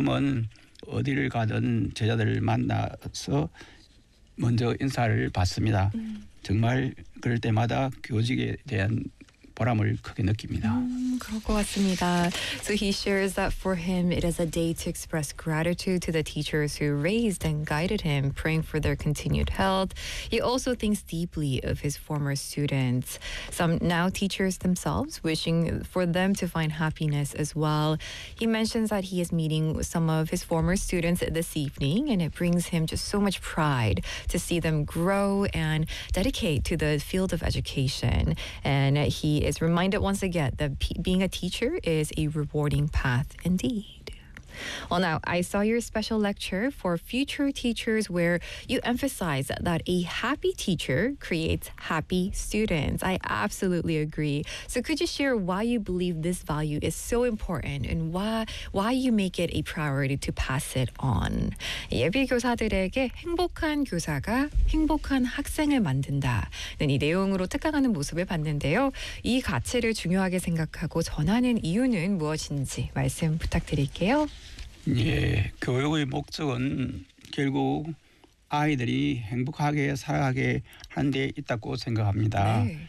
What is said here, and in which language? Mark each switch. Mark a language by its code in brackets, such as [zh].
[ko] 그러면 어디를 가든 제자들을 만나서 먼저 인사를 받습니다. 정말 그럴 때마다 교직에 대한 보람을 크게 느낍니다. 그럴 것 같습니다. [en] So he shares that for him, it is a day to express gratitude to the teachers who raised and guided him, praying for their continued health. He also thinks deeply of his former students, some now teachers themselves, wishing for them to find happiness as well. He mentions that he is meeting some of his former students this evening, and it brings him just so much pride to see them grow and dedicate to the field of education. And he is reminded once again that being a teacher is a rewarding path indeed. Well, now, I saw your special lecture for future teachers where you emphasize that a happy teacher creates happy students. I absolutely agree. So could you share why you believe this value is so important and why you make it a priority to pass it on? [ko] 예비 교사들에게 행복한 교사가 행복한 학생을 만든다는 이 내용으로 특강하는 모습을 봤는데요. 이 가치를 중요하게 생각하고 전하는 이유는 무엇인지 말씀 부탁드릴게요. 예, 교육의 목적은 결국 아이들이 행복하게 살아가게 하는 데 있다고 생각합니다.